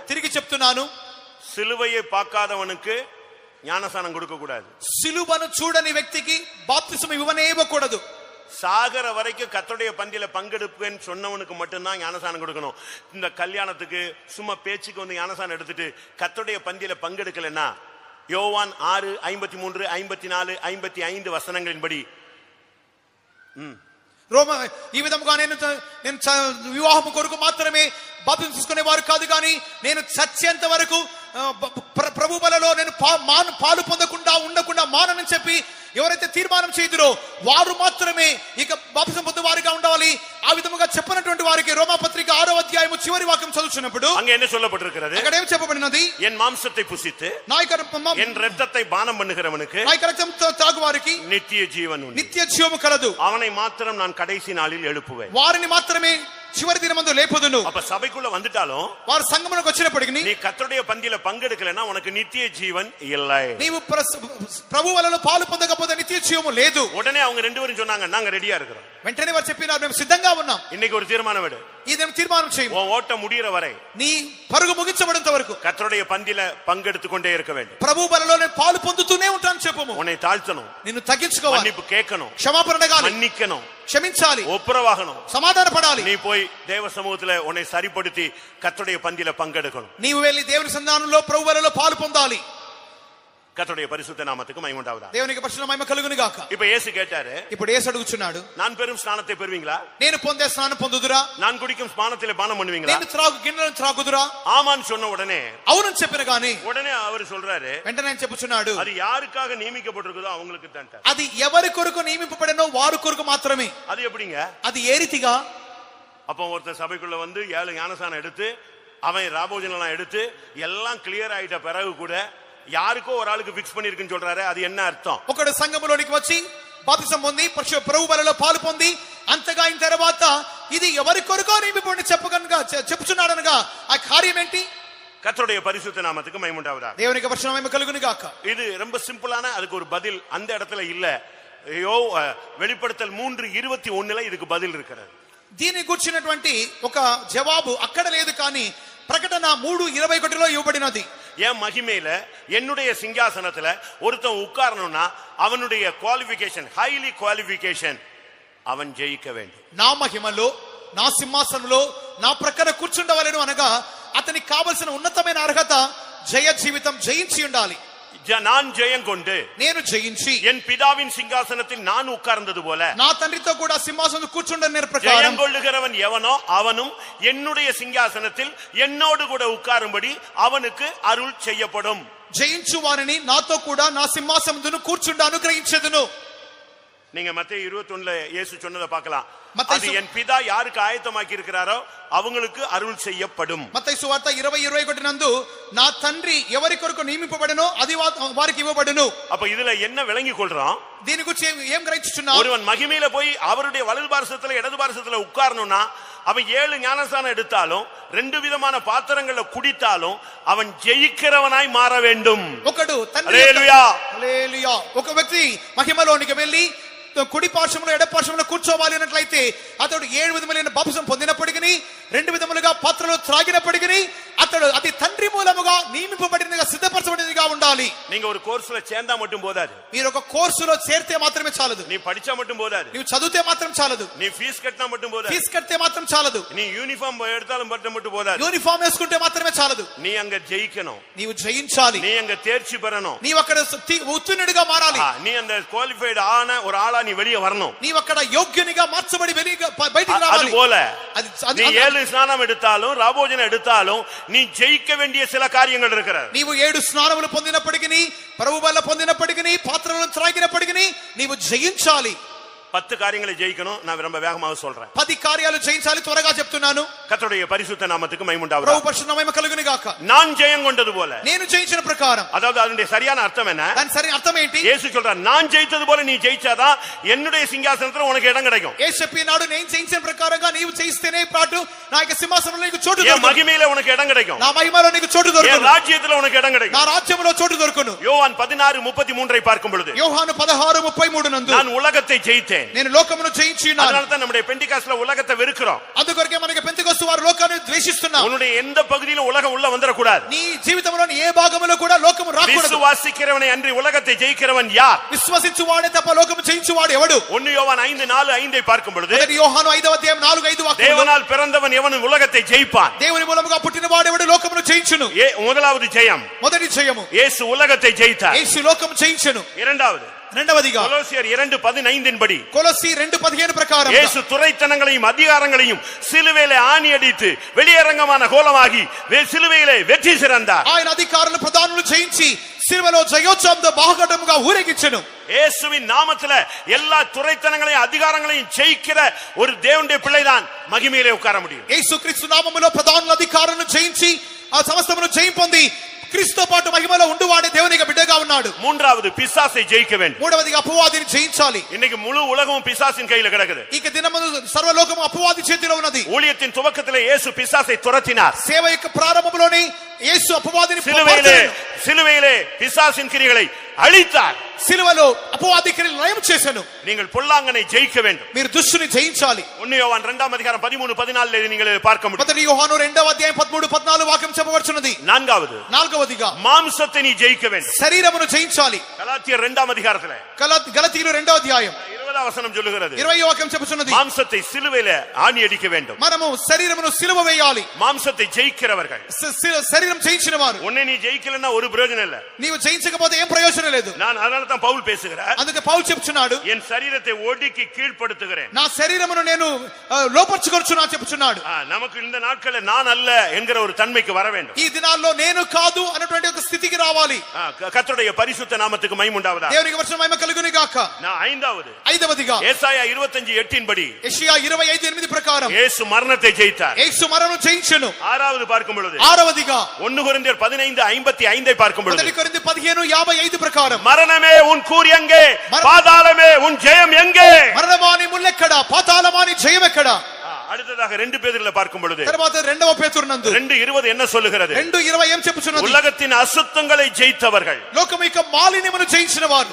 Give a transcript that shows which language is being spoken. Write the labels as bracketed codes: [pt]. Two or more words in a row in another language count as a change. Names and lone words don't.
[te] తిరిగి చెప్తున్నాను, [ta] சிலுவையை பார்க்காதவனுக்கு ஞானசானம் கொடுக்க கூடாது. [te] సిలువను చూడని వ్యక్తికి బాప్తిసం ఇవ్వనేవ్వకూడదు. [ta] சாகர வரைக்கும் கர்த்தருடைய பந்தியில பங்கெடுப்பேன்னு சொன்னவனுக்கு மட்டும்தான் ஞானசானம் கொடுக்கணும். இந்த கல்யாணத்துக்கு சும்மா பேச்சுக்கு வந்து ஞானசானம் எடுத்துட்டு கர்த்தருடைய பந்தியில பங்கெடுக்கலன்னா, யோவான் 6:53, 54, 55 వచనங்களின்படி [te] రోమ ఈ విధముగా నేను వివాహము కొరకు మాత్రమే బాప్తిసం తీసుకునేవారు కాదు, కానీ నేను చచ్చేంత వరకు ప్రభు బలలో నేను పాలు పొందకుండా ఉండకుండా మానని చెప్పి ఎవరైతే తీర్మానం చేయుదురో వారు మాత్రమే ఇక బాప్తిసం పొందువారుగా ఉండాలి. ఆ విధముగా చెప్పినటువంటి వారికి రోమాపత్రిక 6వ అధ్యాయము చివరి వాక్యం చదువుతున్నప్పుడు [ta] அங்க என்ன சொல்லப்பட்டிருக்கிறது? [te] అక్కడ ఏం చెప్పబడినది? [ta] என் மாம்சத்தை புசித்து என் இரத்தத்தை பானம் பண்ணுகிறவனுக்கு [te] నా యొక్క రక్తం తాగు వారికి [ta] நித்திய ஜீவன் உண்டு. [te] నిత్య జీవము కలదు. [ta] அவனை மாத்திரம் நான் கடைசி நாளில் எழுப்புவேன். [te] వారిని మాత్రమే చివరి దినమందు లేపుదును. [ta] அப்ப சபைக்குள்ள வந்துட்டாலும் [te] వారు సంఘమునకు వచ్చినప్పటికీ [ta] நீ கர்த்தருடைய பந்தியில பங்கெடுக்கலனா உனக்கு நித்திய ஜீவன் இல்லை. [te] నీవు ప్రభు వలలో పాలు పొందకపోతే నిత్య జీవము లేదు. [ta] உடனே அவங்க ரெண்டு பேரும் சொன்னாங்க, நாங்க ரெடியா இருக்கிறோம். [te] వెంటనే వారు చెప్పినారు, మేము సిద్ధంగా ఉన్నాం. [ta] இன்னைக்கு ஒரு தீர்மானம் எடு. [te] ఇదేం తీర్మానం చేయి. [ta] உன் ஓட்டம் முடியற வரை, [te] నీ పరుగు ముగించబడేంత వరకు [ta] கர்த்தருடைய பந்தியில பங்கெடுத்து கொண்டே இருக்க வேண்டும். [te] ప్రభు బలలోనే పాలు పొందుతూనే ఉంటాను చెప్పుము. [ta] உன்னை தாழ்த்தணும், [te] నిన్ను తగ్గించుకోవాలి, [ta] மன்னிப்பு கேட்கணும், [te] క్షమాపణ అడగాలి, [ta] மன்னிக்கணும், [te] క్షమించాలి, [ta] ஒப்புரவாகணும், [te] సమాధాన పడాలి. [ta] நீ போய் தேவ சமூகத்துல உன்னை சரிப்படுத்தி கர்த்தருடைய பந்தியில பங்கெடுக்கணும். [te] నీవు వెళ్లి దేవుని సన్నిధానంలో ప్రభు బలలో పాలు పొందాలి. [ta] கர்த்தருடைய பரிசுத்த நாமத்துக்கு மகிமை உண்டாவதாக. [te] దేవునికి పరిశుద్ధ మహిమ కలుగును గాక. [ta] இப்ப இயேசு கேட்டாரு, [te] ఇప్పుడు యేసు అడుగుచున్నాడు, [ta] நான் பெரும் ஸ்நானத்தை பெறுவீங்களா? [te] నేను పొందే స్నానం పొందుదురా? [ta] நான் குடிக்கும் ஸ்நானத்திலே பானம் பண்ணுவீங்களா? [te] నేను త్రాగు గిన్నెలను త్రాగుదురా? [ta] ஆமான்னு சொன்ன உடனே [te] అవునని చెప్పిన గాని [ta] உடனே அவர் சொல்றாரு, [te] వెంటనే ఆయన చెప్పుచున్నాడు, [ta] அது யாருக்காக నియమిக்கப்பட்டிருக்குதோ அவங்களுக்கு தான். [te] అది ఎవరి కొరకు నియమింపబడినో వారి కొరకు మాత్రమే. [ta] அது எப்படிங்க? [te] అది ఏ రీతిగా? [ta] அப்ப ஒருத்தர் சபைக்குள்ள வந்து 7 ஞானசானம் எடுத்து அவன் ராபோஜனெல்லாம் எடுத்து எல்லாம் கிளியர் ஆயிட்ட பிறகு கூட யாருக்கோ ஒரு ஆளுக்கு பிக்ஸ் பண்ணிருக்குன்னு சொல்றாரு. அது என்ன அர்த்தம்? [te] ఒకడు సంఘములోనికి వచ్చి బాప్తిసం పొంది ప్రభు బలలో పాలు పొంది అంతగా అయిన తర్వాత ఇది ఎవరి కొరకో నియమింపబడి చెప్పుచున్నాడనగా ఆ కార్యం ఏంటి? [ta] கர்த்தருடைய பரிசுத்த நாமத்துக்கு மகிமை உண்டாவதாக. [te] దేవునికి పరిశుద్ధ మహిమ కలుగును గాక. [ta] இது ரொம்ப சிம்பிளான, அதுக்கு ஒரு பதில் அந்த இடத்துல இல்ல. வெளிப்படுத்தல் 3:21 இதுக்கு பதில் இருக்கிறது. [te] దీని గుర్చినటువంటి ఒక జవాబు అక్కడ లేదు, కానీ ప్రకటన 3:21లో ఇవ్వబడినది. [ta] என் மகிமையில என்னுடைய சிங்காசனத்துல ஒருத்தன் உட்காரணும்னா அவனுடைய குவாலிஃபிகேஷன், ஹைலி குவாலிஃபிகேஷன், அவன் ஜெயிக்க வேண்டும். [te] నా మహిమలో నా సింహాసనంలో నా ప్రక్కన కూర్చుండవలెను అనగా అతనికి కావలసిన ఉన్నతమైన అర్హత జయ జీవితం జయించి ఉండాలి. [ta] நான் ஜெயம் கொண்டு [te] నేను జయించి [ta] என் பிதாவின் சிங்காசனத்தில் நான் உட்கார்ந்தது போல [te] నా తండ్రితో కూడా సింహాసనం కూర్చుండని ప్రకారం [ta] ஜெயம் கொள்ளுகிறவன் எவனோ அவனும் என்னுடைய சிங்காசனத்தில் என்னோடு கூட உட்காரும்படி அவனுக்கு அருள் செய்யப்படும். [te] జయించు వారిని నాతో కూడా నా సింహాసనమును కూర్చుండ అనుగ్రహించెదను. [ta] நீங்க மத்தேயு 21ல இயேசு சொன்னதை பார்க்கலாம். மத்தேயு அது என் பிதா யாருக்கு ஆயத்தமாக்கி இருக்கிறாரோ அவங்களுக்கு அருள் செய்யப்படும். [te] మత్తయి సువార్త 20:21 నందు నా తండ్రి ఎవరి కొరకు నియమింపబడెనో అది వారికి ఇవ్వబడును. [ta] அப்ப இதுல என்ன விளங்கி கொள்றோம்? [te] దీని గురించి ఏం గ్రహించుచున్నావు? [ta] ஒருவன் மகிமையில போய் அவருடைய வலது பாரசத்துல இடது பாரசத்துல உட்காரணும்னா அவன் 7 ஞானசானம் எடுத்தாலும் 2 விதமான பாத்திரங்களை குடித்தாலும் அவன் ஜெயிக்கிறவனாய் மாற வேண்டும். [te] ఒకడు తండ్రి హల్లెలూయా హల్లెలూయా ఒక వ్యక్తి మహిమలోనికి వెళ్ళి కుడి పార్శ్వంలో ఎడ పార్శ్వంలో కూర్చోవాలి అన్నట్లయితే అతడు 7 విధములైన బాప్తిసం పొందినప్పటికీ 2 విధములుగా పాత్రలో త్రాగినప్పటికీ అతడు అది తండ్రి మూలముగా నియమింపబడినదిగా సిద్ధపరచబడినదిగా ఉండాలి. [ta] நீங்க ஒரு கோர்ஸ்ல சேர்ந்தா மட்டும் போதாது. [te] మీరు ఒక కోర్సులో చేరితే మాత్రమే చాలదు. [ta] நீ படிச்சா மட்டும் போதாது. [te] నీవు చదివితే మాత్రం చాలదు. [ta] நீ ஃபீஸ் கட்டினா மட்டும் போதாது. [te] ఫీజు కడితే మాత్రం చాలదు. [ta] நீ யூனிஃபார்ம் எடுத்தாலும் மட்டும் போதாது. [te] యూనిఫామ్ వేసుకుంటే మాత్రమే చాలదు. [ta] நீ అங்க జయించணும். [te] నీవు జయించాలి. [ta] நீ அங்க தேர்ச்சி பெறணும். [te] నీవు అక్కడ ఉత్తీర్ణుడిగా మారాలి. [ta] நீ அந்த குவாலிஃபைடு ஆன ஒரு ஆளா நீ வெளியே வரணும். [te] నీవు అక్కడ యోగ్యునిగా మార్చబడి బయటికి రావాలి. [ta] அதுபோல நீ 7 ஸ்நானம் எடுத்தாலும் ராபோஜனம் எடுத்தாலும் நீ ஜெயிக்க வேண்டிய சில காரியங்கள் இருக்கிறது. [te] నీవు 7 స్నానములు పొందినప్పటికీ ప్రభు బల్ల పొందినప్పటికీ పాత్రలను త్రాగినప్పటికీ నీవు జయించాలి. [ta] 10 காரியங்களை ஜெயிக்கணும். நான் ரொம்ப வேகமாக சொல்றேன். [te] 10 కార్యాలు జయించాలి. త్వరగా చెప్తున్నాను. [ta] கர்த்தருடைய பரிசுத்த நாமத்துக்கு மகிமை உண்டாவதாக. [te] ప్రభు పరిశుద్ధ మహిమ కలుగును గాక. [ta] நான் ஜெயம் கொண்டது போல. [te] నేను జయించిన ప్రకారం. [ta] அதாவது அதனுடைய சரியான அர்த்தம் என்ன? [te] దాని సరైన అర్థం ఏంటి? [ta] இயேசு சொல்றார், நான் ஜெயித்தது போல நீ ஜெயிச்சாதான் என்னுடைய சிங்காசனத்துல உனக்கு இடம் கிடைக்கும். [te] యేసు చెప్పినాడు, నేను జయించిన ప్రకారంగా నీవు జయిస్తేనే పాటు నా యొక్క సింహాసనంలో నీకు చోటు [ta] என் [te] దొరుకును. [ta] மகிமையில உனக்கு இடம் கிடைக்கும். [te] నా మహిమలో నీకు చోటు [ta] என் [te] దొరుకును. [ta] ராஜ்யத்துல உனக்கு இடம் [te] నా [ta] கிடைக்கும். [te] రాజ్యములో చోటు దొరుకును. [ta] யோவான் 16:33 பார்க்கும் பொழுது, [te] యోహాను 16:33 నందు [ta] நான் உலகத்தை ஜெயித்தேன். [te] నేను లోకమును జయించి ఉన్నాను. [ta] அதனால தான் நம்முடைய பெண்டிகாஸ்ட்ல உலகத்தை வெறுக்கிறோம். [te] అందుకొరకే మనకి పెంతెకొస్తు వారు లోకాన్ని ద్వేషిస్తున్నారు. [ta] உன்னுடைய எந்த பகுதியிலும் உலகம் உள்ள வந்துட கூடாது. [te] నీ జీవితంలోని ఏ భాగములో కూడా లోకము రాకూడదు. [ta] விசுவாசிக்கிறவனை அன்றி உலகத்தை ஜெயிக்கிறவன் யார்? [te] విశ్వసించువాడే తప్ప లోకము జయించువాడు ఎవడు? [ta] 1 யோவான் 5:4-5 பார்க்கும் பொழுது, [te] మొదటి యోహాను 5వ అధ్యాయం 4-5 వాక్యములో [ta] தேவனால் பிறந்தவன் எவனும் உலகத்தை ஜெயிப்பான். [te] దేవుని మూలముగా పుట్టినవాడు ఎవడు లోకమును జయించును. [ta] முதலாவது ஜெயம் [te] మొదటి జయము [ta] இயேசு உலகத்தை ஜெயித்தார். [te] యేసు లోకము జయించును. రెండవదిగా [ta] கொலோசியர் 2:15 படி, [te] కొలొస్సీ 2:15 ప్రకారం [ta] இயேசு துரைத்தனங்களையும் அதிகாரங்களையும் சிலுவையிலே ஆணி அடித்து வெளியரங்கமான கோலமாகி சிலுவையிலே வெற்றி சிறந்தார். [te] ఆయన అధికారులు ప్రధానులు జయించి సిలువలో జయోత్సవంతో బాహుకటముగా ఊరేగించెను. [ta] இயேசுவின் நாமத்துல எல்லா துரைத்தனங்களையும் அதிகாரங்களையும் ஜெயிக்கிற ஒரு தேவனுடைய பிள்ளைதான் மகிமையிலே உட்கார முடியும். [te] యేసుక్రీస్తు నామములో ప్రధానుల అధికారులను జయించి ఆ సమస్తమును జయం పొంది క్రీస్తుతో పాటు మహిమలో ఉండువాడే దేవునికి బిడ్డగా ఉన్నాడు. [ta] மூன்றாவது பிசாசை ஜெயிக்க வேண்டும். [te] మూడవదిగా అపవాదిని జయించాలి. [ta] இன்னைக்கு முழு உலகமும் பிசாசின் கையில கிடக்குது. [te] ఇక దినమందు సర్వలోకము అపవాది చేతిలో ఉన్నది. [ta] ஊழியத்தின் துவக்கத்திலே இயேசு பிசாசை துரத்தினார். [te] సేవ యొక్క ప్రారంభంలోనే యేసు అపవాదిని [ta] சிலுவையிலே பிசாசின் கிரியைகளை அழித்தார். [te] సిలువలో అపవాది క్రియలు లయం చేసెను. [ta] நீங்கள் பொல்லாங்கனை ஜெயிக்க வேண்டும். [te] మీరు దుష్టుని జయించాలి. [ta] 1 யோவான் 2:13-14 நீங்கள் பார்க்க முடியும். [te] మొదటి యోహాను 2వ అధ్యాయం 13-14 వాక్యం చెప్పబడుచున్నది. నాలుగవదిగా [ta] மாம்சத்தை நீ ஜெயிக்க வேண்டும். [te] శరీరమును జయించాలి. [ta] கலாத்தியர் 2:அதிகாரத்திலே [te] గలతీయులు 2వ అధ్యాయం 20వ వచనం சொல்லுகிறது, 20వ వాక్యం చెప్పుచున్నది, [ta] மாம்சத்தை சிலுவையிலே ஆணி அடிக்க வேண்டும். [te] మనము శరీరమును సిలువ వేయాలి. [ta] மாம்சத்தை ஜெயிக்கிறவர்கள், [te] శరీరం జయించిన వారు. [ta] உன்னை நீ ஜெயிக்கலன்னா ஒரு பிரயோஜனம் இல்ல. [te] నీవు జయించకపోతే ఏం ప్రయోజనం లేదు. [ta] நான் அதனால தான் பவுல் பேசுகிறார், [te] అందుకే పౌలు చెప్తున్నాడు, [ta] என் சரீரத்தை ஒடுக்கி கீழ்ப்படுத்துகிறேன், [te] నా శరీరమును నేను లోపర్చుకొనుచున్నా చెప్తున్నాడు. [ta] நமக்கு இந்த நாட்களில் நான் அல்ல என்கிற ஒரு தன்மைக்கு வர வேண்டும். [te] ఈ దినాల్లో నేను కాదు అన్నటువంటి ఒక స్థితికి రావాలి. [ta] கர்த்தருடைய பரிசுத்த நாமத்துக்கு மகிமை உண்டாவதாக. [te] దేవునికి వచ్చిన మహిమ కలుగును గాక. ఐదవదిగా [ta] ஏசாயா 25:8 படி, [te] యెషయా 25:8 ప్రకారం [ta] యేసు మరణத்தை జయించాர். [te] యేసు మరణం జయించెను. [ta] ஆறாவது பார்க்கும் பொழுது, [te] ఆరవదిగా [ta] 1 கொரிந்தியர் 15:55 பார்க்கும் பொழுது, [te] 1 కొరింథీ 15:55 ప్రకారం, [ta] மரணமே உன் கூர் எங்கே, பாதாளமே உன் ஜெயம் எங்கே? [te] మరణమాని ముల్లెక్కడ, పాతాళమాని జయం ఎక్కడ? [ta] அடுத்ததாக 2 பேதுருல பார்க்கும் பொழுது, [te] తర్వాత 2వ పేతురు నందు [ta] 2:20 என்ன சொல்லுகிறது? [te] 2:20 ఏం చెప్పుచున్నది? [ta] உலகத்தின் అశుద్ధங்களை జయించவர்கள், [te] లోకము యొక్క మాలిన్యమును జయించిన వారు.